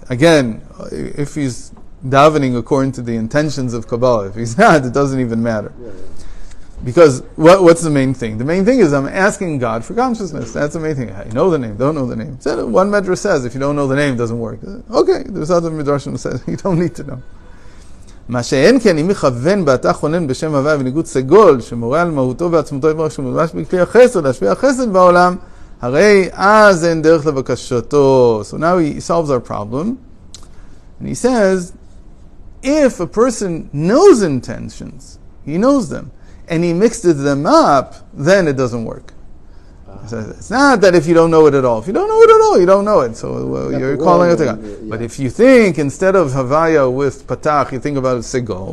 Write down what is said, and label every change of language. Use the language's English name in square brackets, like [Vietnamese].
[English] Again, if he's davening according to the intentions of Kabbalah, if he's not, it doesn't even matter. Because what's the main thing? The main thing is I'm asking God for consciousness. That's the main thing. I know the name, don't know the name. So one medrash says if you don't know the name, it doesn't work. Okay, there's other medrashim that says you don't need to know. [Hebrew] מה שאין כן, אם יכוון באתה חונן בשם הוויה וניגוד סגול, שמורה על מהותו ועצמותו יתברך שמולבש בכלי החסד, להשפיע החסד בעולם, הרי אז אין דרך לבקשתו. [English] So now he solves our problem, and he says, if a person knows intentions, he knows them, and he mixes them up, then it doesn't work. It's not that if you don't know it at all. If you don't know it at all, you don't know it. So you're calling it to God. Yeah. But if you think, instead of Havaya with Patach, you think about Segol.